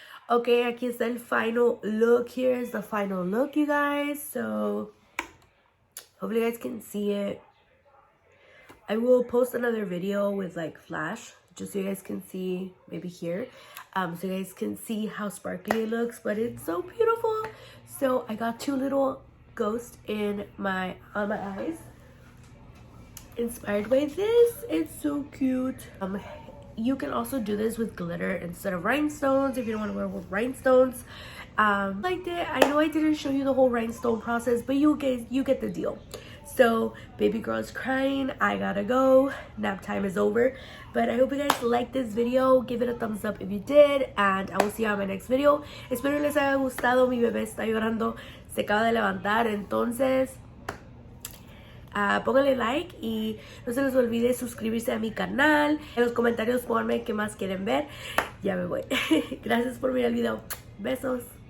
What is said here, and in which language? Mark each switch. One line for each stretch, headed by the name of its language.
Spanish: Okay, aquí está el final look.
English: Here is the final look, you guys. So hopefully you guys can see it. I will post another video with like flash, just so you guys can see, maybe here, so you guys can see how sparkly it looks. But it's so beautiful. So I got 2 little ghosts on my eyes, inspired by this. It's so cute. You can also do this with glitter instead of rhinestones if you don't want to wear with rhinestones. Liked it. I know I didn't show you the whole rhinestone process, but you get the deal. So baby girl is crying. I gotta go. Nap time is over. But I hope you guys liked this video. Give it a thumbs up if you did, and I will see you on my next video.
Spanish: Espero les haya gustado. Mi bebé está llorando, se acaba de levantar, entonces pónganle like y no se les olvide suscribirse a mi canal. En los comentarios pónganme qué más quieren ver. Ya me voy. Gracias por mirar el video. Besos.